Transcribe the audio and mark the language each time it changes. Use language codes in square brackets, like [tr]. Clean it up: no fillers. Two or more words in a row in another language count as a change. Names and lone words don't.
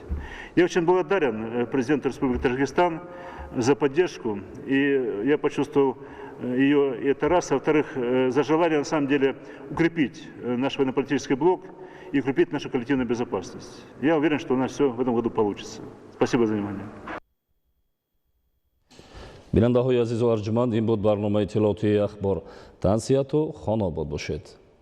[ru] Я очень благодарен президенту Республики Таджикистан за поддержку, и я почувствовал ее, и это раз. А во-вторых, за желание, на самом деле, укрепить наш военно-политический блок и укрепить нашу коллективную безопасность. Я уверен, что у нас все в этом году получится. Спасибо за внимание. [tg] бинандаҳои азизу арҷуманд, ин буд барномаи иттилоъоти ахбор. Тансияту хонобод бошед.